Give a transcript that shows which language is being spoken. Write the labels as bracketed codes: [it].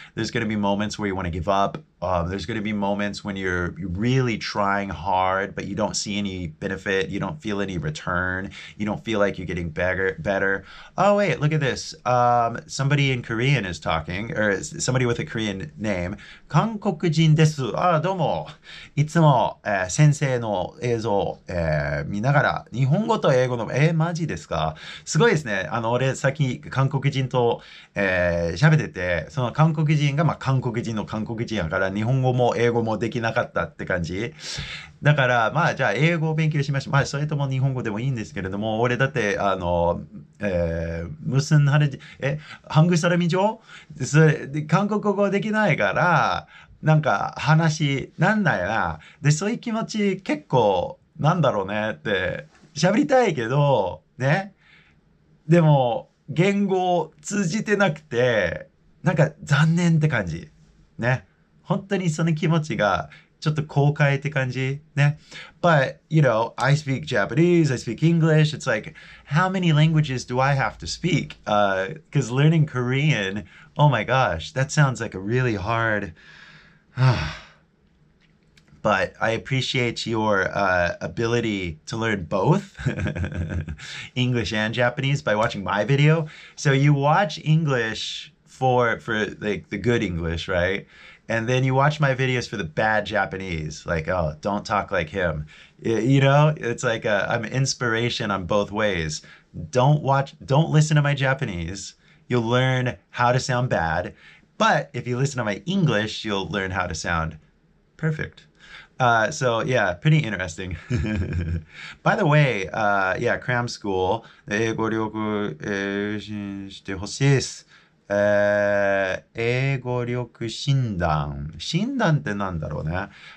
[en] There's going to be moments where you want to give up. There's going to be moments when you're really trying hard, but you don't see any benefit. You don't feel any return. You don't feel like you're getting better. Oh, wait, look at this. Somebody in Korean is talking, or somebody with a Korean name. [ja] 韓国人です。どうも。いつも、先生の映像、見ながら、日本語と英語の、マジですか？すごいですね。俺、さっき韓国人と、喋ってて、その韓国人が、韓国人の韓国人やから、日本語も英語もできなかったって感じ。だから、じゃあ、英語を勉強しましょう。それとも日本語でもいいんですけれども、俺だって、 [ko] 무슨 하는지, 한국 사람이죠? [ja] それで韓国語できないから、なんか話なんないな。で、そういう気持ち結構、なんだろうねって、喋りたいけど、ね。でも、言語通じてなくて、なんか残念って感じ。ね。本当にその気持ちがちょっと公開って感じね。 [en] But, you know, I speak Japanese, I speak English. It's like, how many languages do I have to speak? Because learning Korean, oh my gosh, that sounds like a really hard... But I appreciate your ability to learn both English and Japanese by watching my video. So you watch English for like the good English, right? And then you watch my videos for the bad Japanese, like, oh, don't talk like him. You know, it's like I'm inspiration on both ways. Don't listen to my Japanese. You'll learn how to sound bad. But if you listen to my English, you'll learn how to sound perfect. So yeah, pretty interesting. By the way, yeah, cram school. [ja] 英語力、してほしいです。英語力診断。診断ってなんだろうね。